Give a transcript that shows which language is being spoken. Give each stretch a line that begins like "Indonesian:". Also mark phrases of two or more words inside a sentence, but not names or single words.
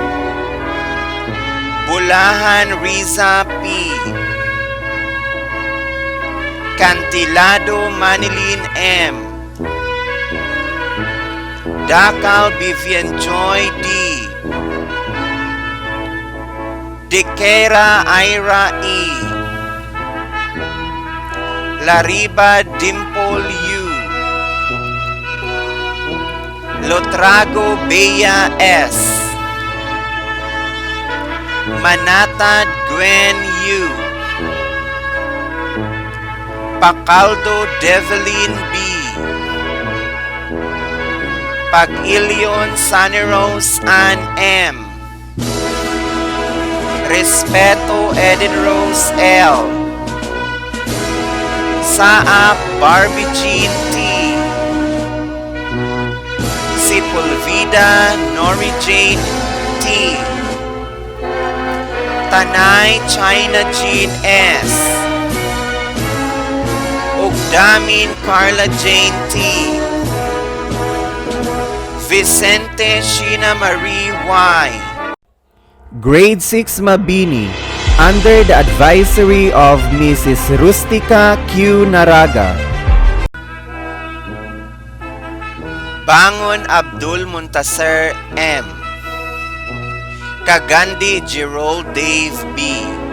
English: Bulahan Riza P. Cantilado Manilin M. Dakal Vivian Joy D. Dequera Ira E. Lariba Dimple U. Lotrago Bea S. Manatad Gwen U. Pacaldo Develin B. Pag-Ilion Saneros Ann M. Respeto Eden Rose L. Saap Barbie Jean T. Sipulvida Nori Jane T. Tanay China Jean S. Ugdamin Carla Jane T. Vicente Sheena Marie Y. Grade 6 Mabini, under the advisory of Mrs. Rustica Q. Naraga. Bangon Abdul Muntasir M. Kagandi Gerald Dave B.